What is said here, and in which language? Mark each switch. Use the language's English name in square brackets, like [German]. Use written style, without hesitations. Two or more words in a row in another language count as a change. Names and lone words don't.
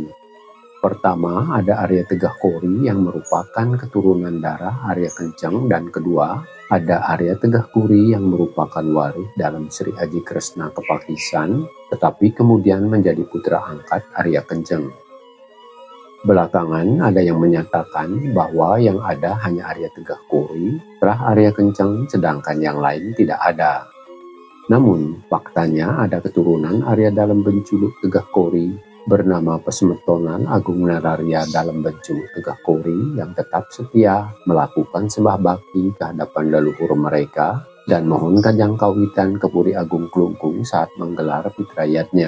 [Indonesian] Pertama, ada Arya Tegah Kori yang merupakan keturunan darah Arya Kenceng, dan kedua, ada Arya Tegah Kuri yang merupakan waris dalam Sri Aji Kresna Kepakisan, tetapi kemudian menjadi putra angkat Arya Kenceng. Belakangan ada yang menyatakan bahwa yang ada hanya Arya Tegah Kori setelah Arya Kenceng, sedangkan yang lain tidak ada. Namun, faktanya ada keturunan Arya dalam Benculuk Tegah Kori bernama Pesmetonan Agung Nararya dalam Benculuk Tegah Kori yang tetap setia melakukan sembah bakti ke hadapan leluhur mereka dan mohon kajang kawitan ke Puri Agung Klungkung saat menggelar fitrayatnya.